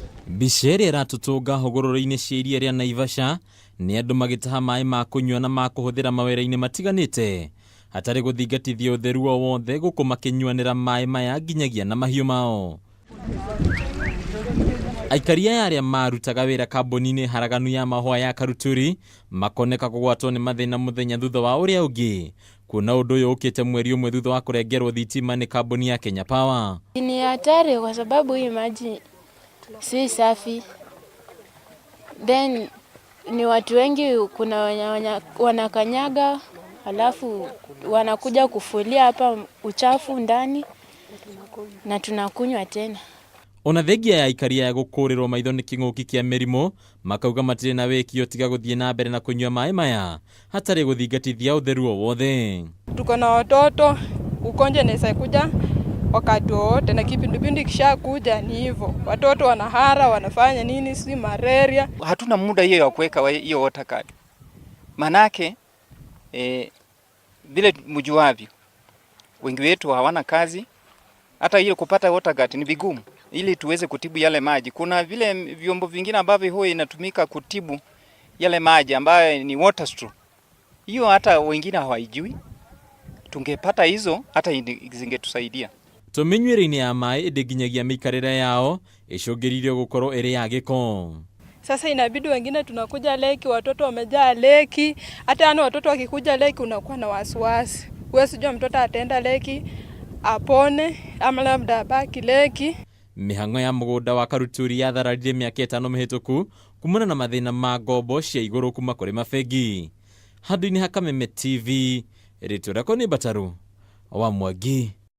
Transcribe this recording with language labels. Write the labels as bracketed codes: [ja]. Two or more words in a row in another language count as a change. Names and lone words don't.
[ki] Biceri iratutunga hugururu-ini cia iria ria Naivasha ni andu magitaha maai ma kunywa na ma kuhuthira mawira-ini matiganite hatari guthingatithia utheru o wothe guku makinywanira maai maya nginyagia na mahiu mao. Aikari aria maarutaga wira kambuni-ini haraganu ya mahua ya Karuturi makoneka kugwatwo ni mathina muthenya thutha wa uria ungi, kuna undu uyu ukite mweri umwe thutha wa kurengerwo thitima ni kambuni ya Kenya Power. [sw] Ni hatari kwa sababu hii maji si safi. Then ni watu wengi, kuna wanakanyaga alafu wanakuja kufulia hapa uchafu ndani na tunakunywa tena. Ona thengia ya aikari ya gukurirwo maitho ni king'uki kia mirimu makauga matire na wiki tiga guthie na mbere na kunywa maai maya hatari guthingatithia utheru o wothe. Tuko na watoto, ugonjwa inaweza kuja wakati wote na kipindupindu kishakuja ni hivyo. Watoto wanahara, wanafanya nini, si malaria. Hatuna muda hiyo ya kuweka hiyo [en] water card. [sw] Manake vile mjuavyo, wengi wetu hawana kazi, hata hiyo kupata [en] water card [sw] ni vigumu ili tuweze kutibu yale maji. Kuna vile vyombo vingine ambavyo huwa inatumika kutibu yale maji ambayo ni [en] water straw. [sw] Hiyo hata wengine hawaijui. Tungepata hizo hata zingetusaidia. [ki] Tuminywire-ini ya maai nginyagia mikarire yao icungiririo gukorwo iri ya giko. [sw] Sasa inabidi wengine tunakuja leki, watoto wamejaa leki. Hata yani watoto wakikuja leki unakuwa na wasiwasi. Wewe sijua mtoto ataenda leki apone ama labda abaki leki. [ki] Mihang'o ya mugunda wa Karuturi yathararire miaka 5 mihituku kumana na mathina ma ngombo cia iguru kuma kuri mabengi. Handu-ini ha Kameme TV, ritwa rĩakwa nĩ Mbataru wa Mwangi.